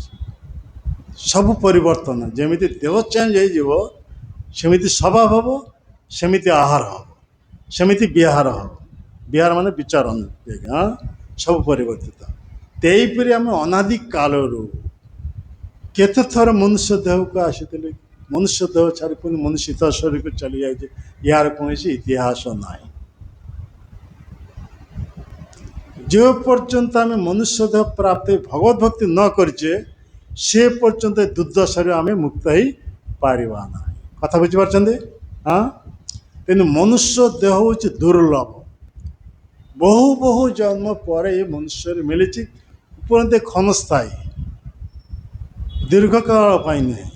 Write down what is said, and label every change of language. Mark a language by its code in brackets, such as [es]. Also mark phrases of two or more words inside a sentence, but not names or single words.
[or] ସବୁ ପରିବର୍ତ୍ତନ, ଯେମିତି ଦେହ ଚେଞ୍ଜ ହେଇଯିବ ସେମିତି ସ୍ୱଭାବ ହେବ, ସେମିତି ଆହାର ହେବ, ସେମିତି ବିହାର ହେବ। ବିହାର ମାନେ ବିଚରଣ, ସବୁ ପରିବର୍ତ୍ତିତ। ତେଇପରି ଆମେ ଅନାଦି କାଳରୁ କେତେ ଥର ମନୁଷ୍ୟ ଦେହକୁ ଆସିଥିଲେ, ମନୁଷ୍ୟ ଦେହ ଛାଡ଼ି ପୁଣି ମନୁଷ୍ୟ ଶରୀରକୁ ଚାଲି ଯାଇଛି। ୟାର କୌଣସି ଇତିହାସ ନାହିଁ। ଯେ ପର୍ଯ୍ୟନ୍ତ ଆମି ମନୁଷ୍ୟ ଦେହ ପ୍ରାପ୍ତି ଭଗବତ ଭକ୍ତି ନ କରିଛେ ସେ ପର୍ଯ୍ୟନ୍ତ ଦୁର୍ଦ୍ଦଶାରୁ ଆମେ ମୁକ୍ତ ହେଇପାରିବା ନାହିଁ। କଥା ବୁଝିପାରୁଛନ୍ତି? ହଁ, ତେଣୁ ମନୁଷ୍ୟ ଦେହ ହେଉଛି ଦୁର୍ଲଭ। ବହୁ ବହୁ ଜନ୍ମ ପରେ ଏ ମନୁଷ୍ୟରେ ମିଳିଛି, ଉପରନ୍ତ କ୍ଷଣସ୍ଥାୟୀ, ଦୀର୍ଘକାଳ ପାଇଁ ନୁହେଁ।